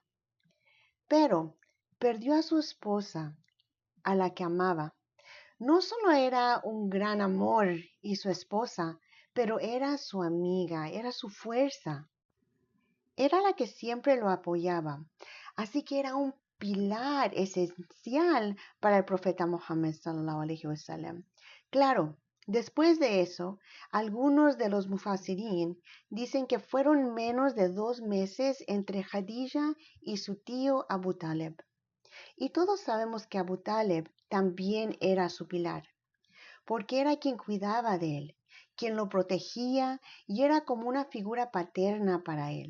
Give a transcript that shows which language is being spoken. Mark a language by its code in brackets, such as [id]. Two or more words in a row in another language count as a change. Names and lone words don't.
[es] Pero perdió a su esposa, a la que amaba. No solo era un gran amor y su esposa, pero era su amiga, era su fuerza. era la que siempre lo apoyaba. Así que era un pilar esencial para el profeta Muhammad [ar] صلى الله عليه وسلم. [es] Claro, después de eso, algunos de los mufassirín dicen que fueron menos de 2 meses entre Khadija y su tío Abu Talib. Y todos sabemos que Abu Talib también era su pilar, porque era quien cuidaba de él, quien lo protegía y era como una figura paterna para él.